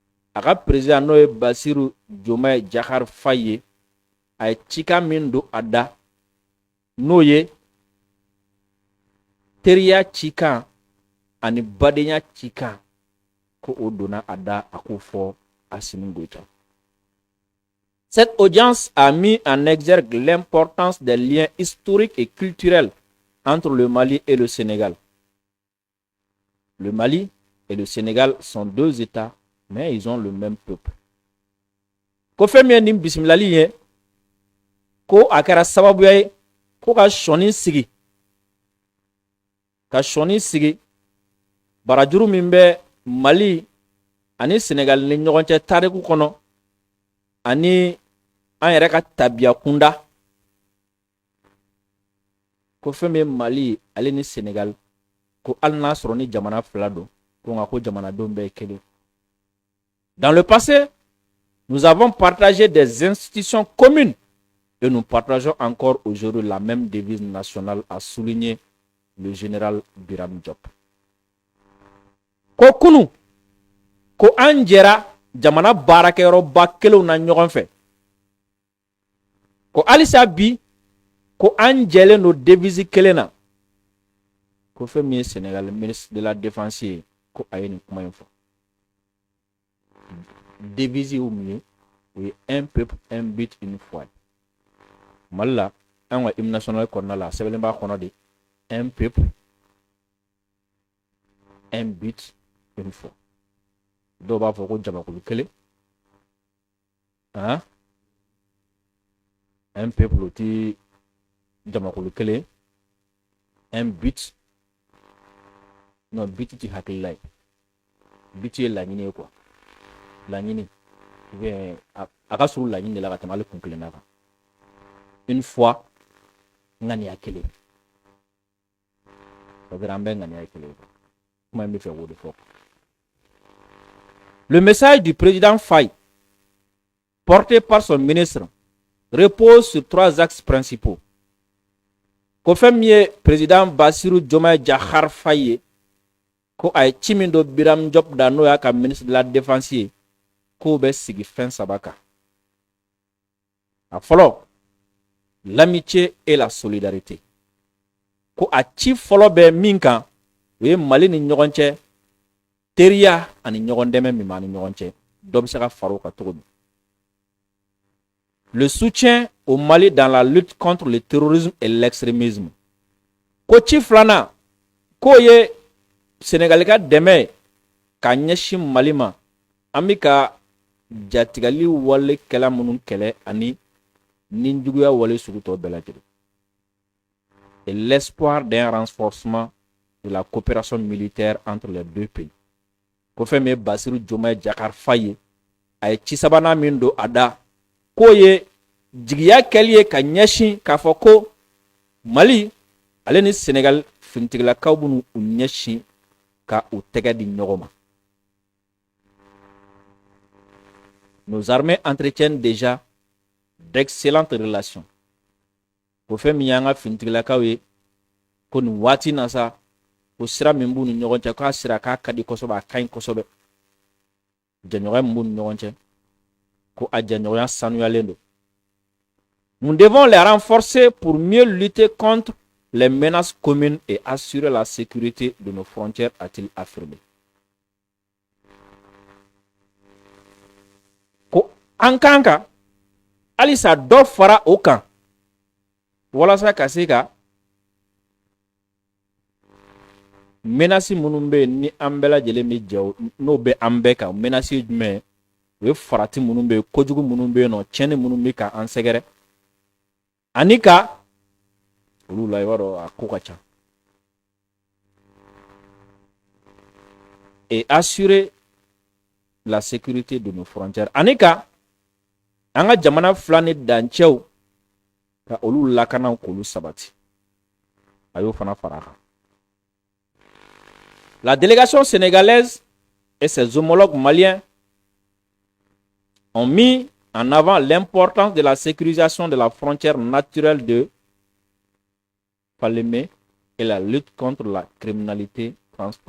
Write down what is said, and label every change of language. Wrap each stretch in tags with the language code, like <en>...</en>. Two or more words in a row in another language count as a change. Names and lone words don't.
<bm>a ka président n'o ye Bassirou Diomaye Diakhar Faye ye a ye cikan min don a da n'o ye teriya cikan ani badenya cikan ko o donna a da a k'o fɔ Assimi Goïta.</bm> <fr>Cette audience a mis en exergue l'importance des liens historiques et culturels entre le Mali et le Sénégal. Le Mali et le Sénégal sont deux États, mais ils ont le même peuple.</fr> <bm>Ko fɛn min ye nin bisimilali ye ko a kɛra sababuya ye ko ka sɔni sigi barajuru min bɛ Mali ani Sénégal ni ɲɔgɔn cɛ tariku kɔnɔ ani an yɛrɛ ka tabiya kunda ko fɛn min ye Mali ale ni Sénégal ko hali n'a sɔrɔ ni jamana fila don ko nka ko jamanadenw bɛɛ ye kelen.</bm> <fr>Dans le passé, nous avons partagé des institutions communes et nous partageons encore aujourd'hui la même devise nationale, a souligné le général Biram Diop.</fr> <bm>Ko kunu ko an jɛra jamana baarakɛyɔrɔba kelenw na ɲɔgɔn fɛ. Ko halisa bi ko an jɛlen don devise kelen na. Ko fɛn min ye Sénégal</bm> <fr>ministre de la défense</fr> <bm>ye ko a ye nin kuma in fɔ. Devise ye mun ye o ye</bm> <fr>un peuple un but une foi.</fr> <bm>Mali la an ka</bm> <fr>hymne national</fr> <bm>kɔnɔna la a sɛbɛnlen b'a kɔnɔ</bm> <fr>de un peuple un but une foi.</fr> <bm>Dɔw b'a fɔ ko jamakulu kelen</bm> <fr>un peuple</fr> <bm>o ti jamakulu kelen</bm> <fr>un but non but</fr> <bm>ti hakilila ye but ye laɲini ye quoi laɲini bien a ka surun laɲini de la ka tɛmɛ ale kun kelenna kan</bm> <fr>une fois</fr> <bm>ŋaniya kelen</bm> <fr>c'est-à-dire</fr> <bm>an bɛ ŋaniya kelen kuma in bɛ fɛ k'o de fɔ.</bm> <fr>Le message du président Faye, porté par son ministre, repose sur trois axes principaux.</fr> <bm>Ko fɛn min ye président Bassirou Diomaye Diakhar Faye ye ko a ye ci min don Biram Diop da n'o y'a ka</bm> <fr>ministre de la défense</fr> <bm>ye k'o bɛ sigi fɛn saba kan. A fɔlɔ,</bm> <fr>l'amitié et la solidarité.</fr> <bm>Ko a ci fɔlɔ bɛ min kan o ye Mali ni ɲɔgɔn cɛ teriya ani ɲɔgɔn dɛmɛ min b'a ni ɲɔgɔn cɛ dɔ bɛ se ka fara o kan cogo min.</bm> <fr>Le soutien au Mali dans la lutte contre le terrorisme et l'extrémisme.</fr> <bm>Ko ci filanan k'o ye Sénégal ka dɛmɛ ka ɲɛsin Mali ma an bɛ ka jatigali wale kɛla minnu kɛlɛ ani ninjuguya wale sugu tɔ bɛɛ lajɛlen.</bm> <fr>Et l'espoir d'un renforcement de la coopération militaire entre les deux pays.</fr> <bm>Ko fɛn min ye Bassirou Diomaye Diakhar Faye a ye ci sabanan min don a da k'o ye jigiya kɛli ye ka ɲɛsin k'a fɔ ko Mali ale ni Sénégal finitigilakaw b'u ɲɛsin ka u tɛgɛ di ɲɔgɔn ma.</bm> <fr>Nos armées entretiennent déjà d'excellentes relations.</fr> <bm>Ko fɛn min y'an ka finitigilakaw ye ko nin waati na sa ko sira min b'u ni ɲɔgɔn cɛ k'a sira k'a ka di kosɛbɛ a ka ɲi kosɛbɛ. Jɛɲɔgɔnya min b'u ni ɲɔgɔn cɛ ko a jɛɲɔgɔnya sanuyalen don.</bm> <fr>Nous devons les renforcer pour mieux lutter contre les menaces communes et assurer la sécurité de nos frontières, a-t-il affirmé.</fr> <bm>Ko an kan ka halisa dɔ fara o kan walasa ka se ka menaces minnu bɛ yen ni an bɛɛ lajɛlen bɛ jɛ n'o bɛ an bɛɛ kan menaces ye jumɛn ye o ye farati minnu bɛ yen kojugu minnu bɛ yen nɔ tiɲɛni minnu bɛ ka an sɛgɛrɛ ani ka olu la i b'a dɔn a ko ka ca</bm> <fr>et assurer la sécurité de nos frontières</fr> <bm>ani ka an ka jamana fila ni dancɛw ka olu lakana k'olu sabati a y'o fana fara a kan.</bm> <fr>La délégation sénégalaise et ses homologues maliens ont mis en avant l'importance de la sécurisation de la frontière naturelle de Falémé et la lutte contre la criminalité transfrontalière.</fr>